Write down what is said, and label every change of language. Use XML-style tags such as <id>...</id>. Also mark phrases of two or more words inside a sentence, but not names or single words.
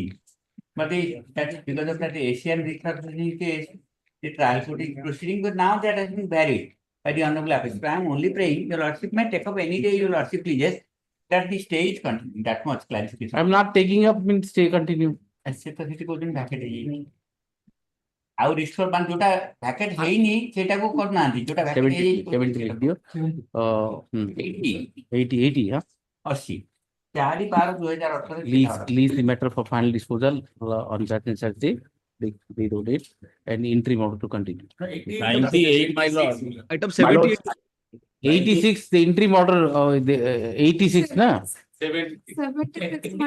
<en>But that is because of that Asian restructuring case, the trial proceeding, but now that has been buried by the Hon'Ble Office. I am only praying your lordship may take up any day your lordship pleases that the stay is continuing. That much clarification. I am not taking up means stay continue. I said that it goes in bracket.</en> <or>ଆଉ ରିଷ୍ଟୋର ମାନେ ଯୋଉଟା ଭ୍ୟାକେଟ ହେଇନି ସେଟାକୁ କରୁନାହାନ୍ତି ଯୋଉଟା ଭ୍ୟାକେଟ ହେଇଯାଇଛି 70 ଲେଖ ଦିଅ 80 ହଁ 80 4/12/2018</or> <en>lease the matter for final disposal on such and such day they wrote it and interim order to continue 98 my lord. Item 78. 86 the interim order 86 na 76.</en>